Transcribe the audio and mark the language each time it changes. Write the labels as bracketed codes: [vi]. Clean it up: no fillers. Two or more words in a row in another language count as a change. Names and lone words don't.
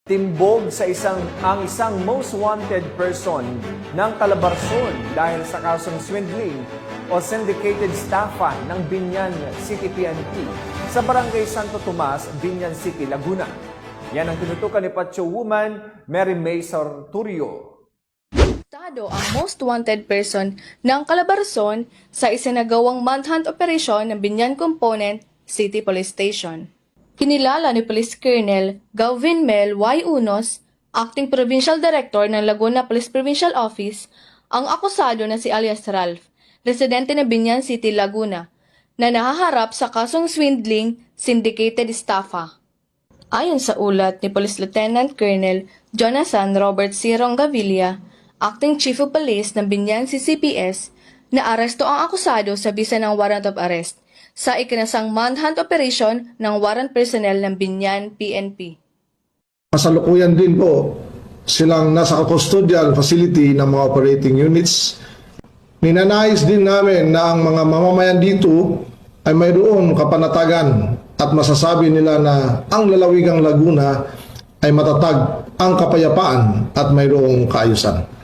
[tl] Timbog sa ang isang [en] most wanted person [tl] ng Calabarzon dahil sa kasong swindling o syndicated staffan ng Biñan City PNP sa Barangay Santo Tomas, Biñan City, Laguna. Yan ang tinutukan ni Pacho Woman Mary May Sarturio. Estado ang [en] most wanted person [tl] ng Calabarzon sa isinagawang [en] manhunt operation [tl] ng Biñan Component City Police Station. Kinilala ni Police Colonel Galvin Mel Y. Unos, Acting Provincial Director ng Laguna Police Provincial Office, ang akusado na si alias Ralph, residente ng Biñan City, Laguna, na nahaharap sa kasong [en] swindling syndicated staffa. [tl] Ayon sa ulat ni Police Lieutenant Colonel Jonathan Robert C. Rongavilla, Acting Chief of Police ng Biñan CCPS, na aresto ang akusado sa bisa ng [en] warrant of arrest [tl] sa ikinasang [en] manhunt operation [tl] ng [en] warrant personnel [tl] ng Biñan PNP. Kasalukuyan din po silang nasa [en] custodial facility [tl] ng mga [en] operating units. [tl] Ninanais din namin na ang mga mamamayan dito ay mayroon kapanatagan at masasabi nila na ang lalawigang Laguna ay matatag ang kapayapaan at mayroong kaayusan.